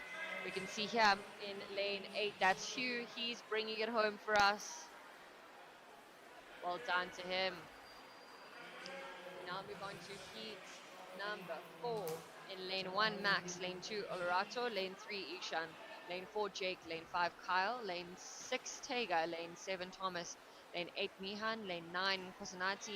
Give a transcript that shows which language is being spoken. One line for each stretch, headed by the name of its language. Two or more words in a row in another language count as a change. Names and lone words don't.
English: We can see here in lane 8, that's Hugh. He's bringing it home for us. Well done to him. Now move on to heat number 4. In lane 1, Max. Lane 2, Olerato. Lane 3, Ishan. Lane 4, Jake. Lane 5, Kyle. Lane 6, Tega. Lane 7, Thomas. Lane 8, Mihan. Lane 9, Kosanati.